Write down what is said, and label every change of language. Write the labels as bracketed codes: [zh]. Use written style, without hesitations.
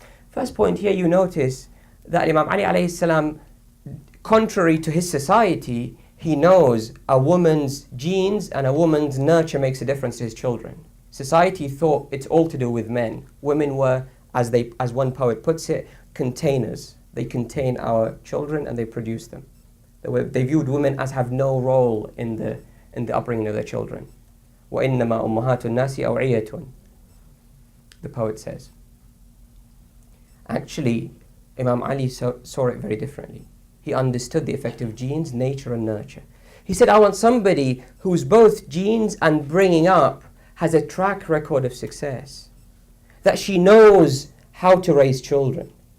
[en] First point here, you notice that Imam Ali alayhi salam, contrary to his society, he knows a woman's genes and a woman's nurture makes a difference to his children. Society thought it's all to do with men. Women were, as one poet puts it, containers. They contain our children and they produce them. They viewed women as have no role in the upbringing of their children. [ar] وَإِنَّمَا أُمَّهَاتُ النَّاسِ أَوْعِيَةٌ, [en] the poet says. Actually, Imam Ali saw it very differently. He understood the effect of genes, nature and nurture. He said, I want somebody who's both genes and bringing up has a track record of success, that she knows how to raise children.